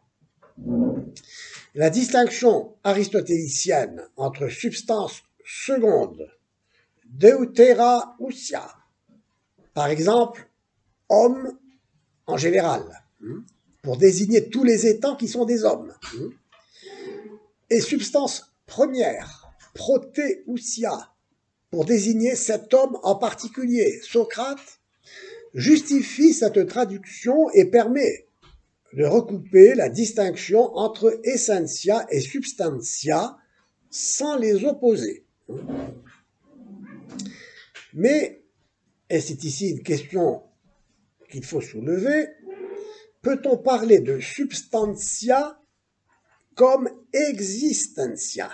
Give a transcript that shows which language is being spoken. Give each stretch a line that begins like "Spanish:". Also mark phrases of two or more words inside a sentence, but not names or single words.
French: La distinction aristotélicienne entre substance seconde,
Greek: δευτέρα οὐσία,
French: par exemple, homme en général, pour désigner tous les étangs qui sont des hommes, et substance première, protéousia, pour désigner cet homme en particulier. Socrate justifie cette traduction et permet de recouper la distinction entre essentia et substantia sans les opposer. Mais, et c'est ici une question qu'il faut soulever, peut-on parler de substantia comme existentia?